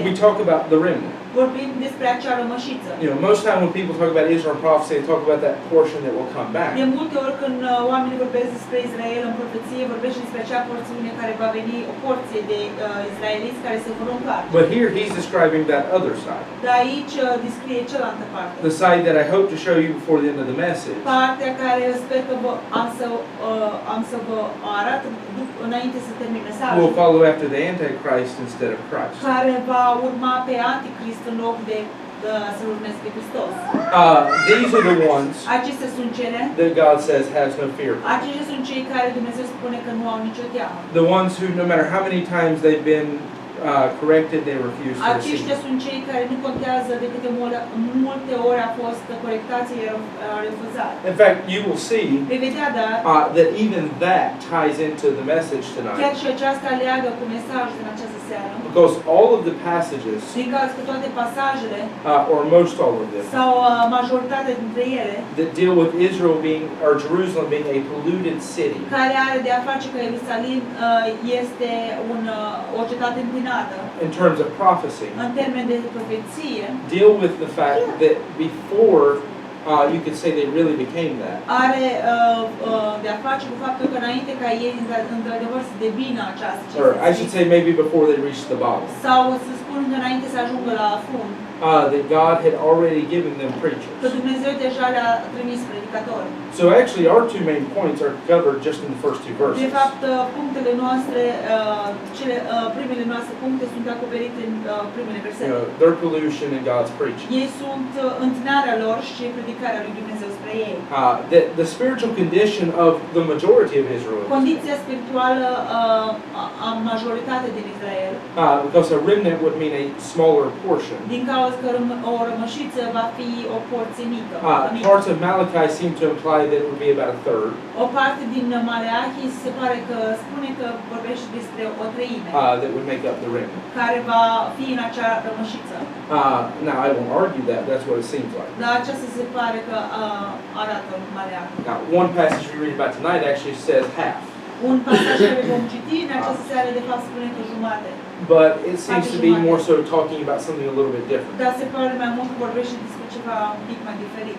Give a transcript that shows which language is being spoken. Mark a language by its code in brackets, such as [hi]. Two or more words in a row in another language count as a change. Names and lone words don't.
[en] we talk about the remnant. [ro] vorbim despre acea rămășiță. [en] You know, most time when people talk about Israel in prophecy, they talk about that portion that will come back. [ro] De multe ori când oamenii vorbesc despre Israel în profeție, vorbește despre acea porțiune care va veni, o porție de israeliți care se vor încarce. [en] But here he's describing that other side. [ro] Dar aici descrie cealaltă parte. [en] The side that I hope to show you before the end of the message. [ro] Partea care sper că am să vă arăt înainte să termin mesajul. [en] Will follow after the Antichrist instead of Christ. [ro] Care va urma pe Antichrist în loc de să-L urmeze pe Hristos. [en] These are the ones [ro] Acestea sunt cele [en] that God says has no fear. [ro] Aceștia sunt cei care Dumnezeu spune că nu au nicio teamă. [en] The ones who, no matter how many times they've been corrected, they refuse to receive. [ro] Aceștia sunt cei care nu contează de câte multe ori a fost corectați, ei au refuzat. [en] In fact, you will see [ro] Vei vedea, dar [en] that even that ties into the message [ro] chiar [en] tonight. [ro] și aceasta leagă cu mesajul din această seară. [en] Because all of the passages, [ro] Din cauza că toate pasajele [en] or most all of them, [ro] sau majoritatea dintre ele [en] that deal with Israel being, or Jerusalem being a polluted city, [ro] care are de a face că Ierusalim este o cetate întinată [en] in terms of prophecy, [ro] în termen de profeție, [en] deal with the fact that before you could say they really became that. [ro] Are de a face cu faptul că înainte ca ei într-adevăr să devină această [en] Or I should [ro] cetate, [en] say maybe before they reached the bottom. [ro] sau să spun că înainte să ajungă la fund, [en] That God had already given them preachers. [ro] că Dumnezeu deja le-a trimis predicatori. [en] So actually our two main points are covered just in the first two verses. [ro] De fapt, punctele noastre, primele noastre puncte sunt acoperite în primele [en] You [ro] versete. [en] know, their pollution and God's preaching. [ro] Ei sunt întinarea lor și predicarea lui Dumnezeu spre ei. [en] The spiritual condition of the majority of Israel, [ro] Condiția spirituală a majoritatea din Israel, [en] because a remnant would mean a smaller portion. [ro] din cauza că o rămășiță va fi o porție mică. [en] Parts of Malachi seem to imply that it would be about a third. [ro] O parte din Maleachi se pare că spune că vorbește despre o treime [en] That would make up the remnant. [ro] care va fi în acea rămășiță. [en] Now I won't argue that. That's what it seems like. [ro] Dar aceasta se pare că arată în Maleachi. [en] Now one passage we read about tonight actually says half. [ro] Un pasaj care vom citi în această seară de fapt spune că jumate. [en] But it seems to be more so talking about something a little bit different. [ro] Dar se pare mai mult că vorbește despre ceva un pic mai diferit.